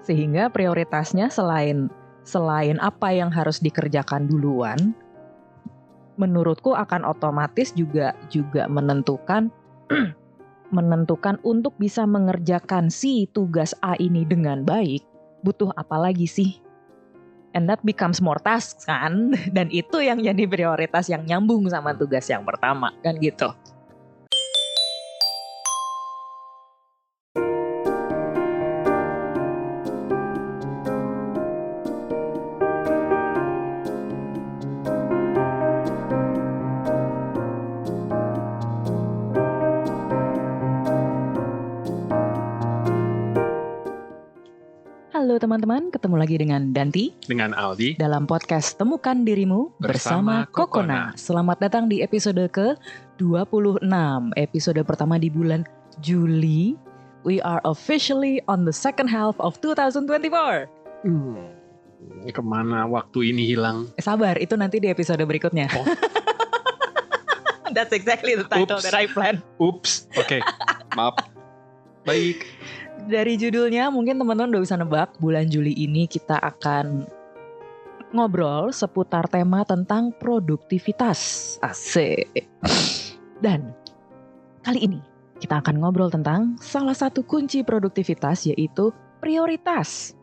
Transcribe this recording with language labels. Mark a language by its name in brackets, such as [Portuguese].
[Indonesian] Sehingga prioritasnya selain apa yang harus dikerjakan duluan, menurutku akan otomatis juga menentukan untuk bisa mengerjakan si tugas A ini dengan baik, butuh apa lagi sih? [English] And that becomes more tasks kan? [Indonesian] Dan itu yang jadi prioritas yang nyambung sama tugas yang pertama, kan gitu. Halo teman-teman, ketemu lagi dengan Danti dengan Aldi dalam podcast Temukan Dirimu bersama Kokona. Selamat datang di episode ke-26, episode pertama di bulan Juli. [English] We are officially on the second half of 2024. [Indonesian] Kemana waktu ini hilang? Sabar, itu nanti di episode berikutnya. Oh. [English] That's exactly the title that I planned. [Indonesian] Oops, oke. Maaf. Baik. Dari judulnya mungkin teman-teman udah bisa nebak, bulan Juli ini kita akan ngobrol seputar tema tentang produktivitas. Asik. Dan kali ini kita akan ngobrol tentang salah satu kunci produktivitas, yaitu prioritas.